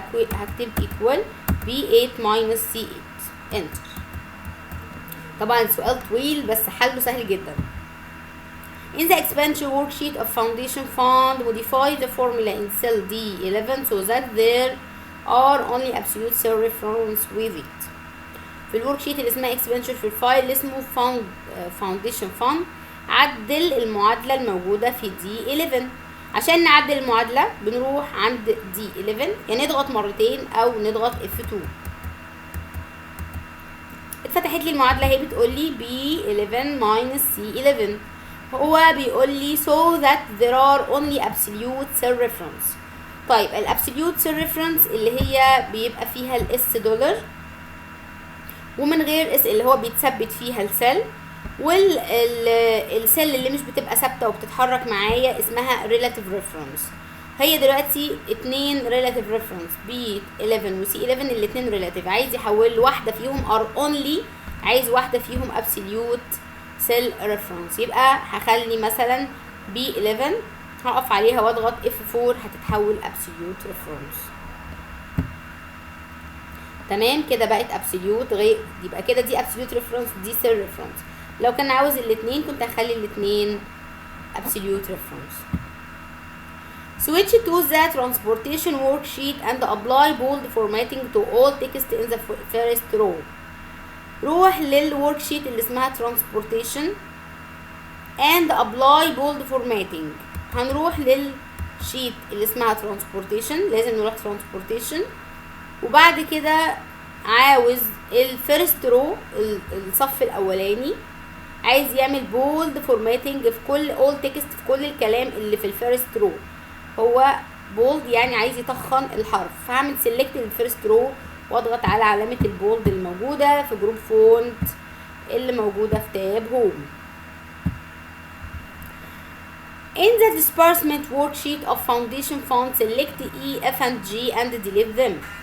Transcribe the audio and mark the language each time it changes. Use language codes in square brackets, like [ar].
[en] يبقى هكتب equal B8 minus C8 enter. [ar] طبعا السؤال طويل بس حله سهل جدا. [en] In the expenditure worksheet of foundation fund, modify the formula in cell D11 so that there are only absolute cell reference with it. [ar] في الورك شيت اللي اسمها expenditure في الفايل اللي اسمه foundation fund، عدل المعادلة الموجودة في D11. عشان نعدل المعادلة بنروح عند D11، يعني نضغط مرتين او نضغط F2. اتفتحت لي المعادلة هي بتقول لي B11 minus C11، هو بيقول لي so that there are only absolute cell reference. طيب الابسوليوت cell reference اللي هي بيبقى فيها الاس دولار ومن غير اس اللي هو بيتثبت فيها السيل، والسيل اللي مش بتبقى ثابته وبتتحرك معايا اسمها relative reference. هي دلوقتي 2 relative reference B11 و C11 الاتنين relative، عايز يحول واحده فيهم are only، عايز واحده فيهم absolute cell reference. يبقى هخلي مثلا B11 هقف عليها واضغط F4 هتتحول absolute reference. تمام كده بقت absolute، غير يبقى كده دي absolute reference دي cell reference. لو كان عاوز الاتنين كنت هخلي الاتنين absolute reference. [en] Switch to the transportation worksheet and apply bold formatting to all text in the first row. [ar] روح للورك شيت اللي اسمها transportation and apply bold formatting. هنروح للشيت اللي اسمها transportation، لازم نروح transportation، وبعد كده عاوز الفيرست رو الصف الاولاني عايز يعمل بولد فورماتنج في كل اول تكست في كل الكلام اللي في الفيرست رو. هو بولد يعني عايز يطخن الحرف، فهعمل سيلكت للفيرست رو واضغط على علامة البولد الموجودة في جروب فونت اللي موجودة في تاب هوم. [en] In the disbursement worksheet of foundation fund, select E, F and G and delete them.